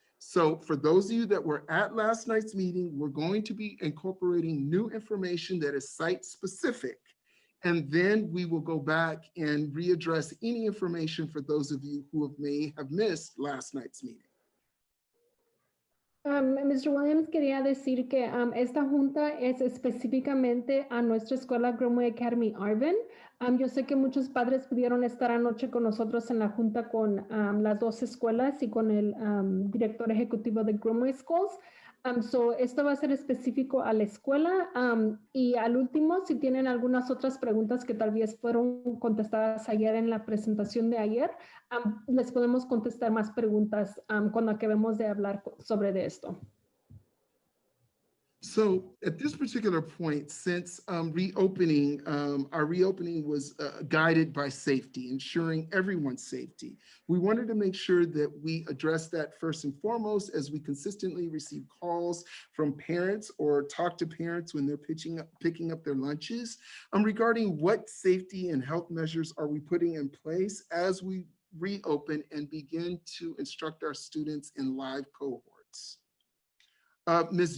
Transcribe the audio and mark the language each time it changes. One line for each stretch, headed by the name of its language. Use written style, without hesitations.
English: So for those of you that were at last night's meeting, we're going to be incorporating new information that is site specific. And then we will go back and readdress any information for those of you who may have missed last night's meeting. Mr.
Spanish: Williams, quería decir que esta junta es específicamente a nuestra escuela Grimway Academy Arvin. Yo sé que muchos padres pudieron estar anoche con nosotros en la junta con las dos escuelas y con el director ejecutivo de Grimway Schools. Esto va a ser específico a la escuela, y al último, si tienen algunas otras preguntas que tal vez fueron contestadas ayer en la presentación de ayer, les podemos contestar más preguntas cuando acabemos de hablar sobre de esto.
English: So at this particular point, since reopening, our reopening was guided by safety, ensuring everyone's safety. We wanted to make sure that we address that first and foremost, as we consistently receive calls from parents or talk to parents when they're picking up their lunches regarding what safety and health measures are we putting in place as we reopen and begin to instruct our students in live cohorts. Ms.